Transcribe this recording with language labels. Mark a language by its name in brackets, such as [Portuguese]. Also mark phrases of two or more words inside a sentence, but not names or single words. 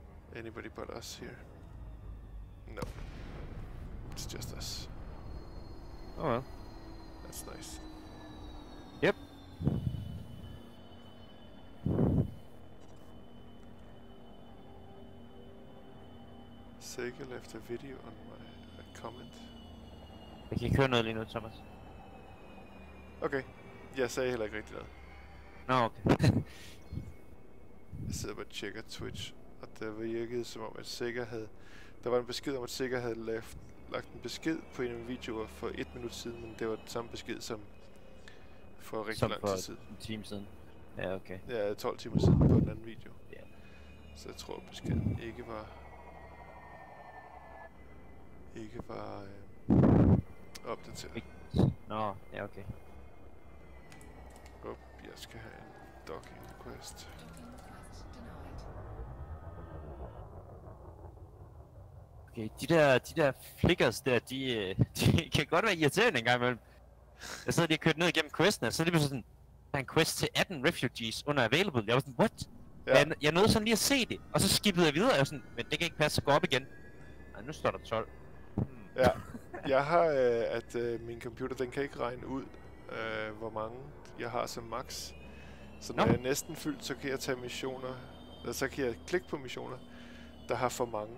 [English] anybody but us here. No. It's just us. Oh well. That's nice. Yep. Sega left a video on my comment. [Danish] Jeg kan ikke høre noget lige nu, Thomas. Okay. Jeg sagde heller ikke rigtig noget. Nå, okay. Jeg sidder bare og tjekker Twitch, og det virkede som om, at Sega havde... Der var en besked om, at Sega havde lagt en besked på en af mine videoer for 1 minut siden, men det var den samme besked som for rigtig Som lang for tid siden. en time siden. Ja, okay. Ja, 12 timer siden på en anden video. Ja. Så jeg tror, beskeden ikke var opdateret. Nå, ja, okay. Jeg skal have en [English] docking request. Docking request denied. [Danish] Okay, de der flickers der, de kan godt være irriterende en gang imellem. Jeg sidder lige og kørt ned igennem questen, og så er det lige sådan, der er en quest til 18 refugees under available. Jeg var sådan, what? Ja. Jeg nåede sådan lige at se det, og så skippede jeg videre, og jeg var sådan, men det kan ikke passe, så gå op igen. Nej, nu står der 12. Ja, jeg har, min computer, den kan ikke regne ud, hvor mange jeg har som max. Så når jeg er næsten fyldt, så kan jeg tage missioner, eller så kan jeg klikke på missioner, der har for mange.